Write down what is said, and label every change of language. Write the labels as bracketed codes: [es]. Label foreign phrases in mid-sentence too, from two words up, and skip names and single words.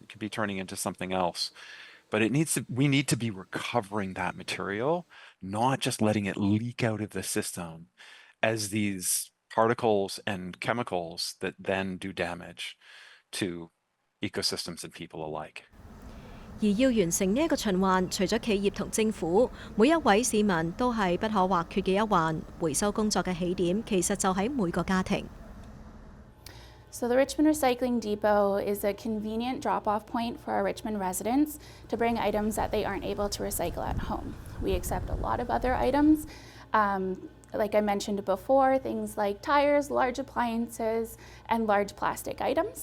[en] It could be turning into something else. But we need to be recovering that material, not just letting it leak out of the system as these particles and chemicals that then do damage to ecosystems and people alike. [yue] 而要完成呢一個循環，除咗企業同政府，每一位市民都係不可或缺嘅一環。回收工作嘅起點其實就喺每個家庭。 [en] So the Richmond Recycling Depot is a convenient drop-off point for our Richmond residents to bring items that they aren't able to recycle at home. We accept a lot of other items. Like I mentioned before, things like tires, large appliances, and large plastic items.